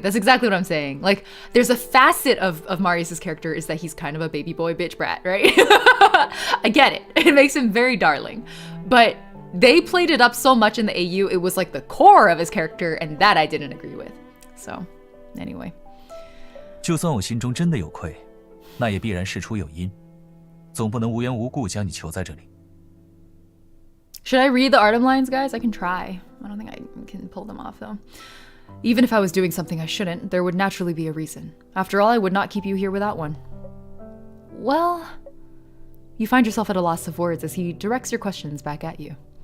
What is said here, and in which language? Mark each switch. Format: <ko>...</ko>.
<en>That's exactly what I'm saying. Like, there's a facet of Marius's character is that he's kind of a baby boy bitch brat, right? I get it. It makes him very darling. But they played it up so much in the AU, it was like the core of his character, and that I didn't agree with. So, anyway.</en> <zh>就算我心中真的有愧，那也必然事出有因，总不能无缘无故将你囚在这里。</zh> <en>Should I read the Artem lines, guys? I can try. I don't think I can pull them off, though. Even if I was doing something I shouldn't, there would naturally be a reason. After all, I would not keep you here without one. Well... You find yourself at a loss of words as he directs your questions back at you.</en>